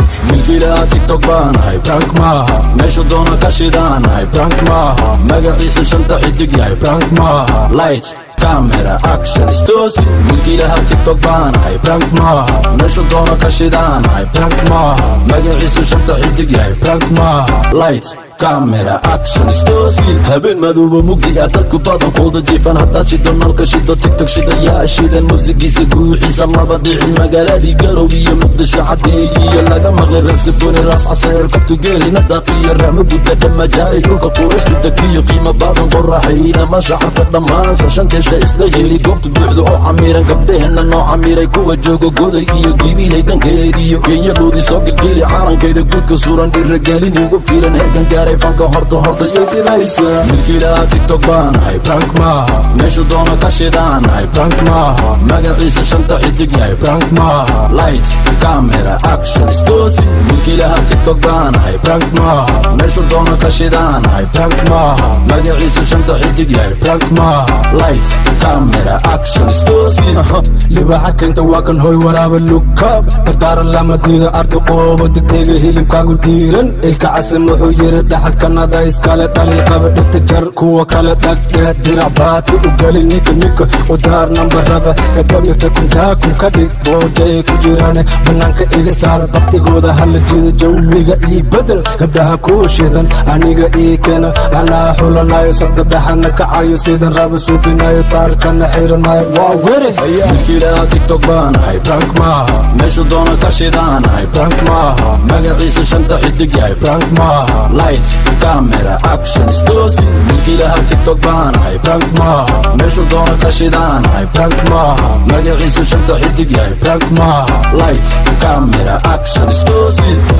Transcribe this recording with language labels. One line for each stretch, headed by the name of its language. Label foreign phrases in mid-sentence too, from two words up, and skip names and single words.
Somali: Milkiilaha TikTok baan ahay, prank maaha. Meeshu doona ka shidaan ahay, prank maaha. Magaciisa shanta xidig yahay, prank maaha.
English: Lights, camera, action,
Somali: istoosi. Milkiilaha TikTok baan ahay, prank maaha. Meeshu doona ka shidaan ahay, prank maaha. Magaciisa shanta xidig yahay, prank maaha.
English: Lights, camera, action,
Somali: istoosi. Habeen madoobo mugdi ah, dadku badankooda jiifan. Haddaad shido nalka, shido TikTok, shida yaa shidan. Muusigiisa guuxiisa laba dhici. Magaaladii Garow iyo Muqdisho, Cadeey iyo laga maqlay. Raas Gaboone, Raas Caseer, Kabtu Geeli, Nadaaq iyo Raamo Gudda, Dhamajaari. Dhulka quruxdu degtiyo qiimo badan, qorraxayna ma shacabka dhammaan. Shashan keesha isla heli, goobtu buuxda oo camiran. Gabdhaheenna noo camiray, kuwa jooga Goday iyo Gibiley dhankeediyo. Kenya Luudi soo gilgili, caalankeeda guudka suran. Dhiirrigelin igu filan, heerkan gaaray fanka horta, horta yay dhibaysaa. Milkiilaha TikTok baan ahay, prank maaha. Meeshu doona ka shidaan ahay, prank maaha. Magaciisa shanta xidig yahay, prank maaha.
English: Lights, camera, action,
Somali: istoosi. Milkiilaha TikTok baan ahay, prank maaha. Meeshu doona ka shidaan ahay, prank maaha. Magaciisa shanta xidig yahay, prank maaha.
English: Lights, camera, action,
Somali: istoosi. Aha. Libaxa keenta waa kan hoy waraaba
English: look up.
Somali: Dardaaran lama diido ardo qoobo degdega hilibkaagu diiran. Ilka casan wuxuu yiri dhaxalkan ada iskale dhalin qaba dhigta jar kuwa kale dhag dheer dirac baati u gali nika nika u daar nambarada ka damirta kuntaa kun ka dhig boojay ku jiraan bannaanka iga saar baktigooda hala jiido jawiga ii bedel gabdhaha kuwa shidan aniga ii keena anaa xulanayo sabta dhaxana kacayo sidan raba suubinayo saarkana xiran maayo waa were Milkiilaha TikTok baan ahay, prank maaha. Meeshu doona ka shidaan ahay, prank maaha. Magaciisa shanta xidig yahay, prank maaha.
English: Lights, camera, action,
Somali: istoosi. Milkiilaha TikTok baan ahay, prank maaha. Meeshu doona ka shidaan ahay, prank maaha. Magaciisa shanta xidig yahay, prank maaha.
English: Lights, camera, action,
Somali: istoosi.